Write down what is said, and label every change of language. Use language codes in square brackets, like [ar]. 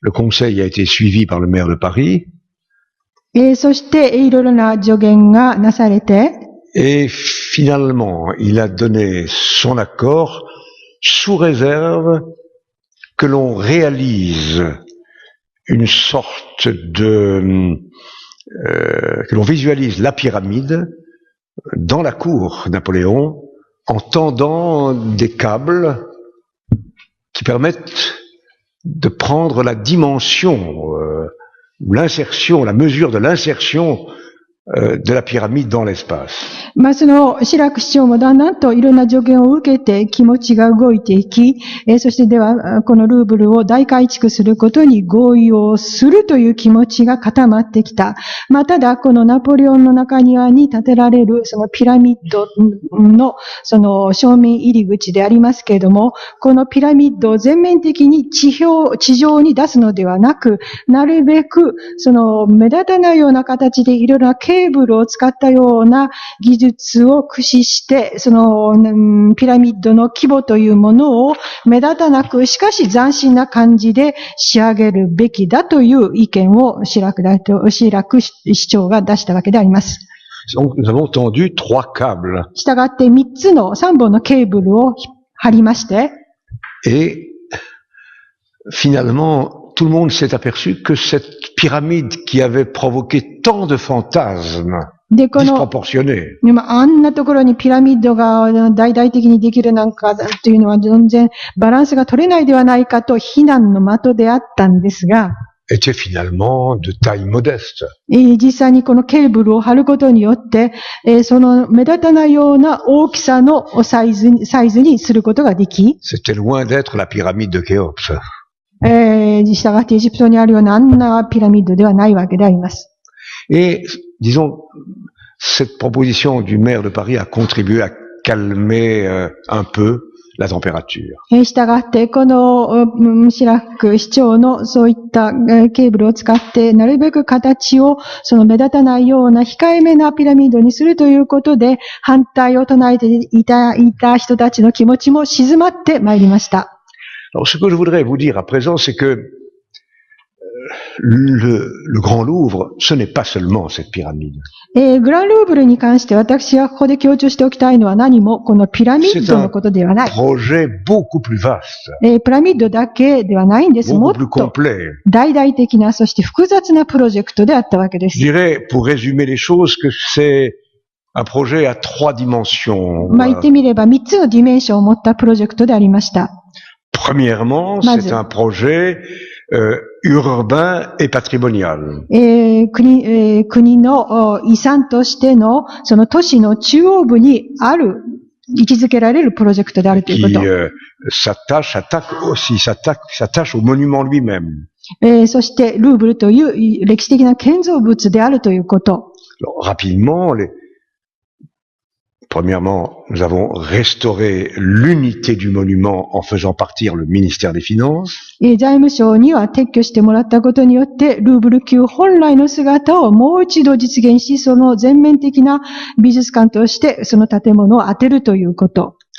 [fr] Le conseil a été suivi par le maire de Paris. [ja] そしていろいろな助言がなされて、 [fr] Et finalement, il a donné son accord sous réserve que l'on réalise une sorte de... que l'on visualise la pyramide dans la cour Napoléon en tendant des câbles qui permettent de prendre la dimension, l'insertion, la mesure de l'insertion de la pyramide dans l'espace. [ja] その、シラク市長もだんだんといろんな助言を受けて気持ちが動いていき、そしてでは、このルーブルを大改築することに合意をするという気持ちが固まってきた。ただ、このナポレオンの中庭に建てられる、そのピラミッドの、その正面入り口でありますけれども、このピラミッドを全面的に地上に出すのではなく、なるべく、その目立たないような形でいろいろなケーブルを使ったような技術を駆使して、そのピラミッドの規模というものを目立たなく、しかし斬新な感じで仕上げるべきだという意見をシラク市長が出したわけであります。 [fr] Donc, nous avons tendu 3 câbles. [ja] したがって3本のケーブルを張りまして、 [fr] Et finalement, tout le monde s'est aperçu que cette pyramide qui avait provoqué tant de fantasmes disproportionnés. [ja] あんなところにピラミッドが大々的にできるなんかというのは全然バランスが取れないではないかと非難の的であったんですが、 [fr] était finalement de taille modeste. [ja] 実際にこのケーブルを張ることによって、その目立たないような大きさのサイズにすることができ、 [fr] C'était loin d'être la pyramide de Khéops. [ja] したがってエジプトにあるようなあんなピラミッドではないわけであります。 [fr] Et, disons, cette proposition du maire de Paris a contribué à calmer un peu la température. [ja] したがって、このシラク市長のそういったケーブルを使って、なるべく形をその目立たないような控えめなピラミッドにするということで、反対を唱えていた人たちの気持ちも静まってまいりました。 [fr] Alors, ce que je voudrais vous dire à présent, c'est que le Grand Louvre, ce n'est pas seulement cette pyramide. [ja] グランルーブルに関して私がここで強調しておきたいのは何もこのピラミッドのことではない。 [fr] C'est un projet beaucoup plus vaste. [ja] ピラミッドだけではないんです。もっ [fr] beaucoup plus [ja] と [fr] complet. [ja] 大々的な、そして複雑なプロジェクトであったわけです。 [fr] Je dirais, pour résumer les choses, que c'est un projet à 3 dimensions. [ja] 言ってみれば3つのディメンションを持ったプロジェクトでありました。 [fr] Premièrement, c'est un projet urbain et patrimonial. [ja] 国の遺産としての、その都市の中央部にある、位置づけられるプロジェクトであるということ。 [fr] s'attache au monument lui-même. [ja] そして、ルーブルという歴史的な建造物であるということ。 [fr] Rapidement, premièrement, nous avons restauré l'unité du monument en faisant partir le ministère des Finances. [ja] 財務省には撤去してもらったことによって、ルーブル級本来の姿をもう一度実現し、その全面的な美術館としてその建物を当てるということ。